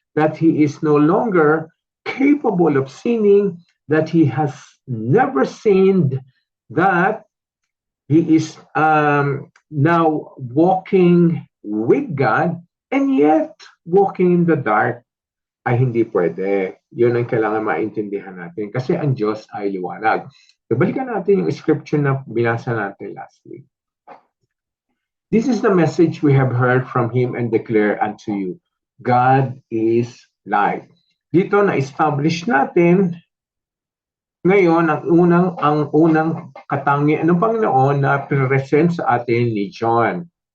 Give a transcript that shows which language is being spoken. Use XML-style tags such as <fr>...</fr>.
<en>that he is no longer capable of sinning, that he has never sinned, that he is now walking with God, and yet walking in the dark</en> <tl>ay hindi pwede. Yun ang kailangan maintindihan natin. Kasi ang Diyos ay liwanag. So, balikan natin yung scripture na binasa natin last week.</tl> <en>This is the message we have heard from Him and declare unto you. God is light.</en> <tl>Dito na-establish natin ngayon ang unang katangian ng Panginoon na present sa atin ni John.</tl>